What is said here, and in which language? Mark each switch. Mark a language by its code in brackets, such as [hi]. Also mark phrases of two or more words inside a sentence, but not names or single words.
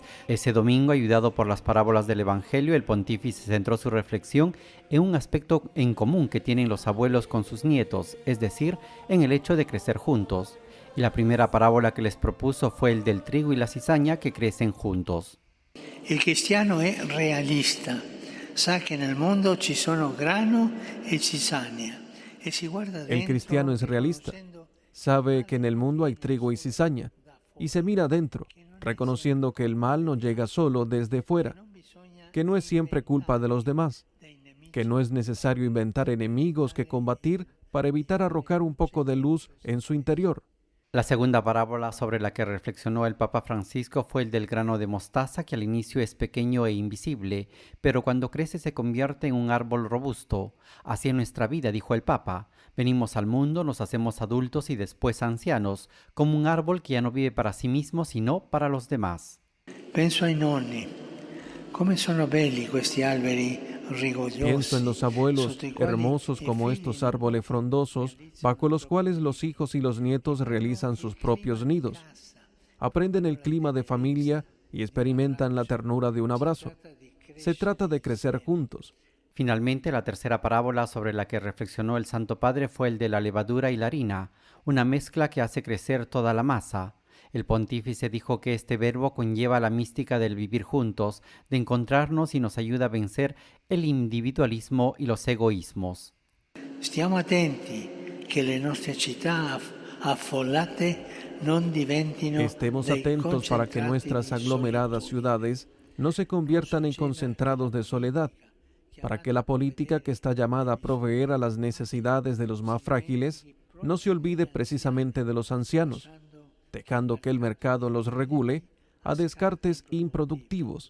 [es] Ese domingo, ayudado por las parábolas del Evangelio, el pontífice centró su reflexión en un aspecto en común que tienen los abuelos con sus nietos, es decir, en el hecho de crecer juntos. Y la primera parábola que les propuso fue el del trigo y la cizaña que crecen juntos. El cristiano [it] è realista, sa che nel mondo ci sono grano e cizaña. [es] El cristiano es realista, sabe que en el mundo hay trigo y cizaña, y se mira adentro, reconociendo que el mal no llega solo desde fuera, que no es siempre culpa de los demás, que no es necesario inventar enemigos que combatir para evitar arrojar un poco de luz en su interior. La segunda parábola sobre la que reflexionó el Papa Francisco fue el del grano de mostaza, que al inicio es pequeño e invisible, pero cuando crece se convierte en un árbol robusto. Así es nuestra vida, dijo el Papa. Venimos al mundo, nos hacemos adultos y después ancianos, como un árbol que ya no vive para sí mismo, sino para los demás. [it] Penso ai nonni, come sono belli questi alberi. [es] Pienso en los abuelos, hermosos como estos árboles frondosos, bajo los cuales los hijos y los nietos realizan sus propios nidos. Aprenden el clima de familia y experimentan la ternura de un abrazo. Se trata de crecer juntos. Finalmente, la tercera parábola sobre la que reflexionó el Santo Padre fue el de la levadura y la harina, una mezcla que hace crecer toda la masa. El pontífice dijo que este verbo conlleva la mística del vivir juntos, de encontrarnos, y nos ayuda a vencer el individualismo y los egoísmos. [it] Stiamo attenti che le nostre città affollate non diventino. [es] Estemos atentos para que nuestras aglomeradas ciudades no se conviertan en concentrados de soledad, para que la política que está llamada a proveer a las necesidades de los más frágiles no se olvide precisamente de los ancianos, dejando que el mercado los regule a descartes improductivos.